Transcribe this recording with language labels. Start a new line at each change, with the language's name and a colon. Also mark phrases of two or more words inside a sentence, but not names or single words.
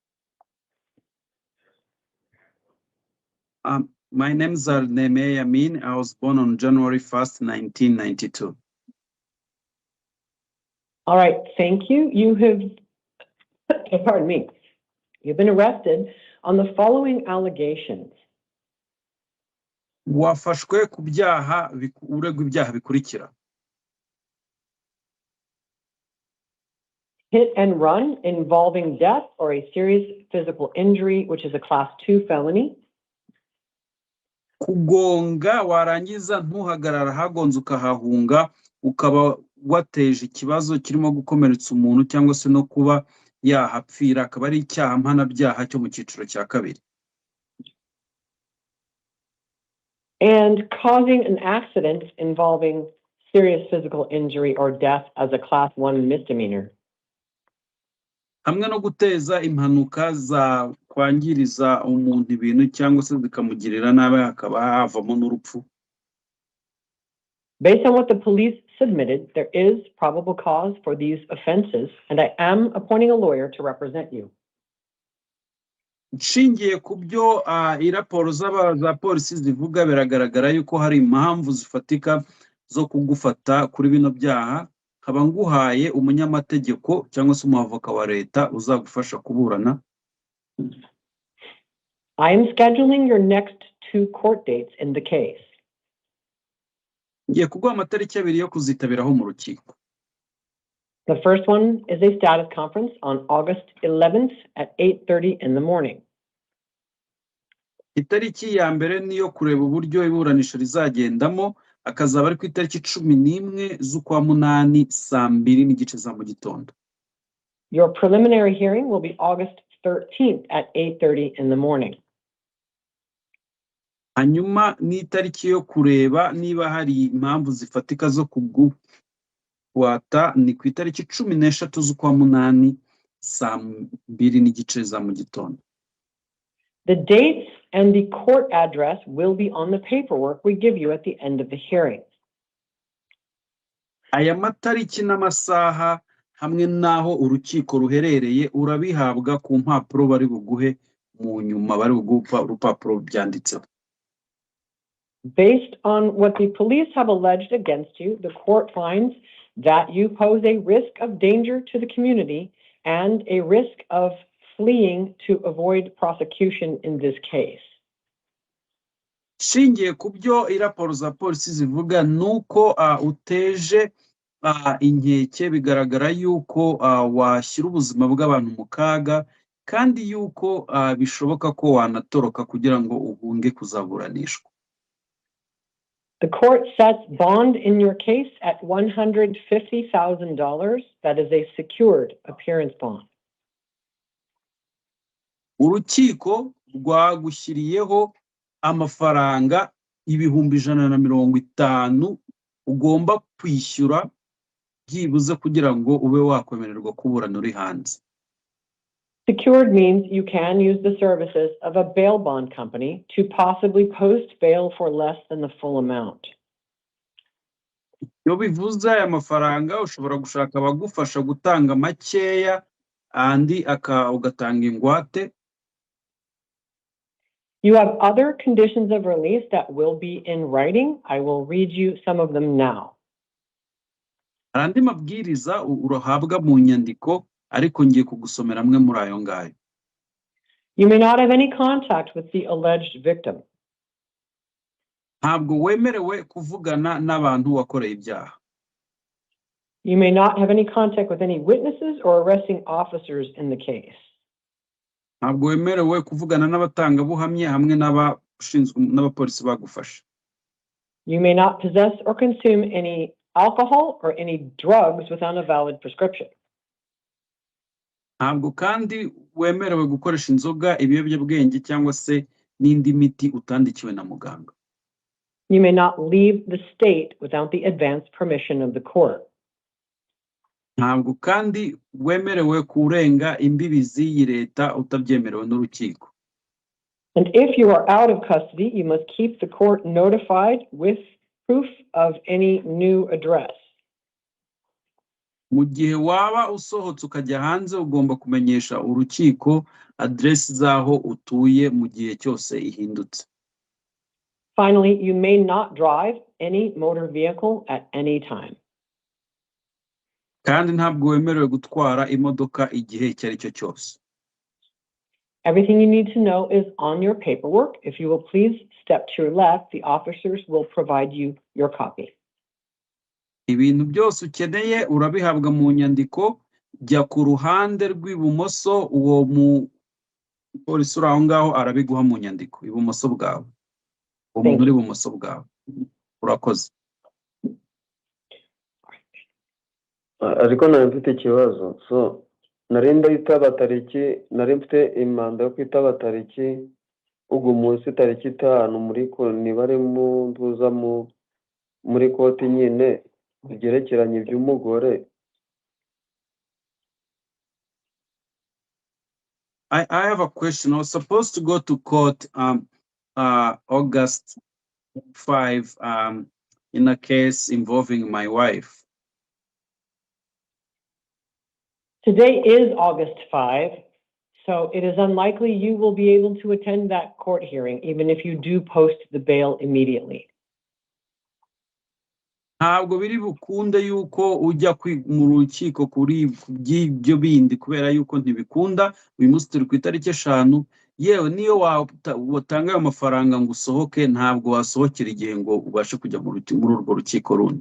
English: My name is Nemeye Yamin. I was born on January 1st, 1992. All right, thank you. You have, pardon me. You've been arrested on the following allegations.
Kinyarwanda: wafashwe ku byaha uregwa ibyaha bikurikira:
English: Hit and run involving death or a serious physical injury, which is a class 2 felony.
Kinyarwanda: kugonga warangiza ntuhagarara hagonze ukahahunga ukaba wateje ikibazo kirimo gukomeretsa umuntu cyangwa se no kuba yahapfira, akaba ari icyaha mpanabyaha cyo mu cyiciro cya kabiri.
English: And causing an accident involving serious physical injury or death as a class 1 misdemeanor.
Kinyarwanda: hamwe no guteza impanuka za kwangiriza umuntu ibintu cyangwa se zikamugirira nabi hakaba havamo n'urupfu.
English: Based on what the police submitted, there is probable cause for these offenses, and I am appointing a lawyer to represent you.
Kinyarwanda: Nshingiye ku byo iraporo za polisi zivuga, biragaragara yuko hari impamvu zifatika zo kugufata kuri bino byaha. Nkaba nguhaye umunyamategeko cyangwa se umwavoka wa leta uzagufasha kuburana.
English: I am scheduling your next 2 court dates in the case.
Kinyarwanda: Ngiye kuguha amatariki abiri yo kuzitabiraho mu rukiko.
English: The first one is a status conference on August 11th at 8:30 in the morning.
Kinyarwanda: Itariki ya mbere niyo kureba uburyo iburanisha rizagendamo, akazaba ari ku itariki 11 z'ukwa munani saa 2:00 za mu gitondo.
English: Your preliminary hearing will be August 13th at 8:30 in the morning.
Kinyarwanda: Hanyuma n'itariki yo kureba niba hari impamvu zifatika zo kuguhata ni ku itariki 13 z'ukwa munani saa 2:00 za mu gitondo.
English: The dates and the court address will be on the paperwork we give you at the end of the hearing.
Kinyarwanda: Aya matariki n'amasaha hamwe n'aho urukiko ruherereye urabihabwa ku mpapuro bari buguhe mu nyuma, bari buguha urupapuro byanditseho.
English: Based on what the police have alleged against you, the court finds that you pose a risk of danger to the community and a risk of fleeing to avoid prosecution in this case.
Kinyarwanda: Shingiye ku byo iraporo za polisi zivuga nuko uteje inkeke, bigaragara yuko washyira ubuzima bw'abantu mu kaga kandi yuko bishoboka ko wanatoroka kugira ngo uhunge kuzaburanishwa.
English: The court sets bond in your case at $150,000. That is a secured appearance bond.
Kinyarwanda: Urukiko rwagushyiriyeho amafaranga 150,000 ugomba kwishyura byibuze kugira ngo ube wakwemererwa kuburana uri hanze.
English: Secured means you can use the services of a bail bond company to possibly post bail for less than the full amount.
Kinyarwanda: Iyo bivuze aya mafaranga ushobora gushaka abagufasha gutanga makeya andi ugatanga ingwate.
English: You have other conditions of release that will be in writing. I will read you some of them now.
Kinyarwanda: Andi mabwiriza urahabwa mu nyandiko ariko ngiye kugusomera amwe muri ayo ngayo.
English: You may not have any contact with the alleged victim.
Kinyarwanda: Ntabwo wemerewe kuvugana n'abantu wakoreye ibyaha.
English: You may not have any contact with any witnesses or arresting officers in the case.
Kinyarwanda: Ntabwo wemerewe kuvugana n'abatangabuhamya hamwe n'abapolisi bagufasha.
English: You may not possess or consume any alcohol or any drugs without a valid prescription.
Kinyarwanda: Ntabwo kandi wemerewe gukoresha inzoga, ibiyobyabwenge cyangwa se n'indi miti utandikiwe na muganga.
English: You may not leave the state without the advance permission of the court.
Kinyarwanda: Ntabwo kandi wemerewe kurenga imbibi z'iyi leta utabyemerewe n'urukiko.
English: And if you are out of custody, you must keep the court notified with proof of any new address.
Kinyarwanda: Mu gihe waba usohotse ukajya hanze ugomba kumenyesha urukiko address zaho utuye mu gihe cyose ihindutse.
English: Finally, you may not drive any motor vehicle at any time.
Kinyarwanda: Kandi ntabwo wemerewe gutwara imodoka igihe icyo ari cyo cyose.
English: Everything you need to know is on your paperwork. If you will please step to your left, the officers will provide you your copy.
Kinyarwanda: ibintu byose ukeneye urabihabwa mu nyandiko. Jya ku ruhande rw'ibumoso, uwo mupolisi uri aho ngaho arabiguha mu nyandiko ibumoso bwawe, umuntu uri ibumoso bwawe. Urakoze. ariko nari mfite ikibazo. So nari ndahitaba tariki, nari mfite imanda yo kwitaba tariki ubwo munsi tariki 5 muri ko nibare mu ntuza muri koti nyine byerekeranye iby'umugore.
English: I have a question. I was supposed to go to court August 5 in a case involving my wife. Today is August 5, so it is unlikely you will be able to attend that court hearing, even if you do post the bail immediately.
Kinyarwanda: Ntabwo biri bukunde yuko ujya mu rukiko kuri by'ibyo bindi kubera yuko ntibikunda. Uyu munsi turi ku itariki 5, yewe niyo watanga ayo mafaranga ngo usohoke ntabwo wasohokera igihe ngo ubashe kujya muri urwo rukiko rundi.